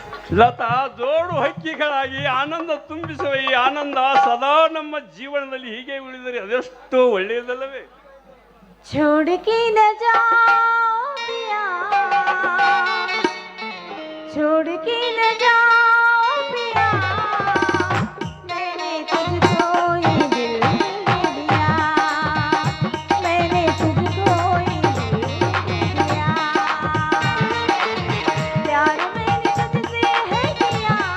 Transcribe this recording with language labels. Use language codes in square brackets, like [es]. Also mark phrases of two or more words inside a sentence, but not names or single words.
[kn] ಲತಾ, ಜೋಡು ಹಕ್ಕಿಗಳಾಗಿ ಆನಂದ ತುಂಬಿಸುವ ಈ ಆನಂದ ಸದಾ ನಮ್ಮ ಜೀವನದಲ್ಲಿ ಹೀಗೆ ಉಳಿದರೆ ಅದೆಷ್ಟು ಒಳ್ಳೆಯದಲ್ಲವೇ? [hi] छोड़के न जाओ पिया, छोड़ के न जाओ पिया, मैंने तुझको ये दिल दे दिया, मैंने तुझको ये दिल दे दिया, प्यार मैंने तुझसे है किया,